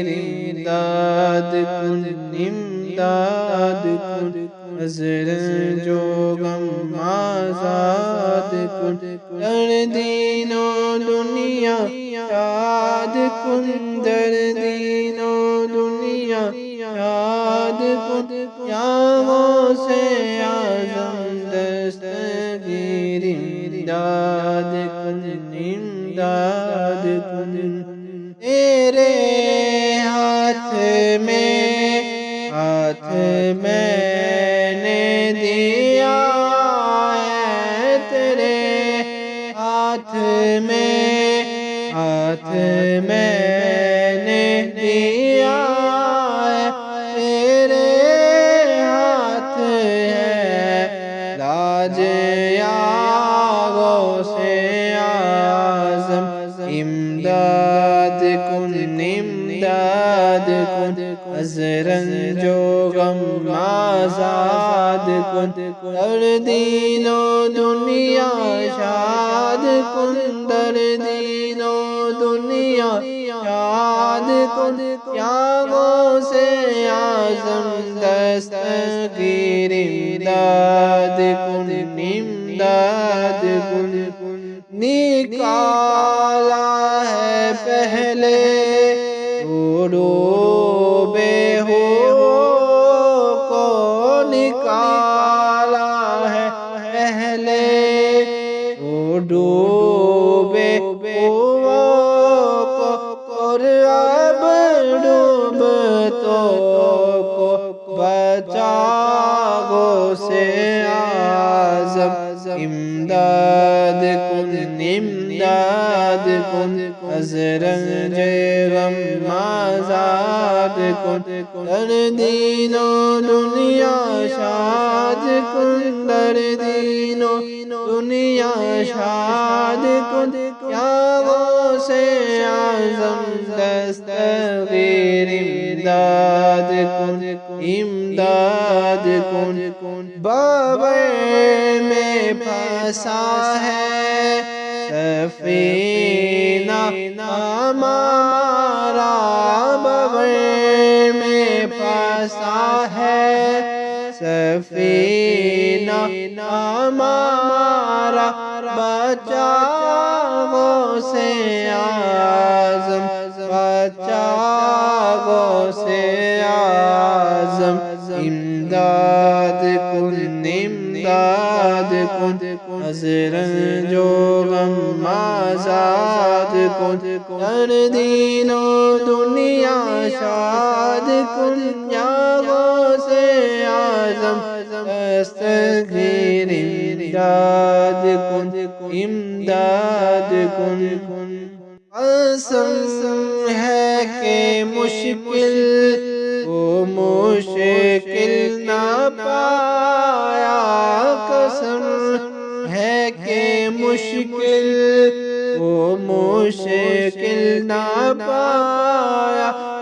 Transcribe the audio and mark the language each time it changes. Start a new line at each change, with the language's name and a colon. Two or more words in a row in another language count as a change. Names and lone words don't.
Persian: امداد کن، امداد کن از رنج و غم آزاد کن، در دین و دنیا شاد کن، در دین و دنیا شاد کن، یا غوث اعظم دستگیر امداد کن، امداد کن،
Urdu: تیرے ہاتھ میں نے دیا ہے، تیرے ہاتھ میں نے دیا ہے، تیرے ہاتھ ہے لاج
Persian: یا غوث اعظم، امداد کن، امداد کن از رنج و غم آزاد کن، در دین و دنیا شاد کن، در دین و دنیا شاد کن، یا غوث اعظم دستگیر امداد کن، امداد کن،
Urdu: نکالا ہے پہلے ڈوبے ہو کو، نکالا ہے پہلے ڈوبے ہو کو، اور اب ڈوبتوں کو بچا غوث اعظم،
Persian: امداد کن، امداد کن از رنج غم آزاد کن، در دین و دنیا شاد کن، در دین و دنیا شاد کن، یا غوث اعظم دستگیر امداد کن، امداد کن،
Urdu: بغیر میں پھنسا ہے سفینہ ہمارا، بغیر میں پھنسا ہے سفینہ ہمارا، بچا غوث اعظم، بچا غوث اعظم،
Persian: امداد کن، امداد کن از رنج و غم آزاد کن، در دین و دنیا شاد کن، یا غوث اعظم دستگیر امداد کن، امداد کن،
Urdu: قسم ہے کہ مشکل وہ مشکل نہ پایا، قسم ہے کہ مشکل وہ مشکل نہ پایا،